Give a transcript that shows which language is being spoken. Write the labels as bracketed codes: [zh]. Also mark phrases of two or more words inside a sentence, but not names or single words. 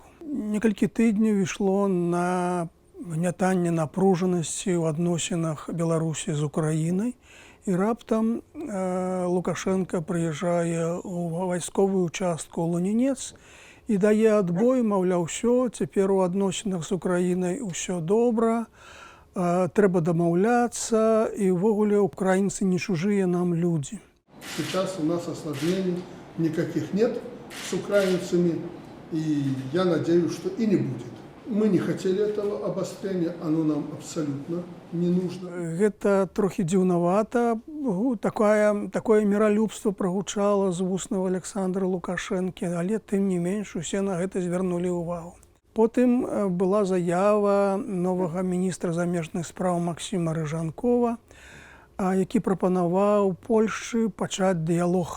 [be] Некалькі тыдняў ішло на гнятанне напружанасці ў адносінах Беларусі з Украінай, і раптам Лукашенко прыязджае ў вайсковую частку Лунінец і дае адбой, маўляў, усё, цяпер у адносінах з Украінай усё добра, трэба дамаўляцца, і ўвогуле украінцы не чужыя нам людзі. [ru] Сейчас у нас осложнений никаких нет с украинцами, и я надеюсь, что и не будет. Мы не хотели этого обострения, оно нам абсолютно не нужно. [be] Гэта трохі дзіўнавата. Такое міралюбства прагучала з вуснаў Александра Лукашэнкі, але тым не менш усе на гэта звярнулі ўвагу. Потым была заява новага міністра замежных спраў Максіма Рыжанкова, які прапанаваў Польшчы пачаць дыялог.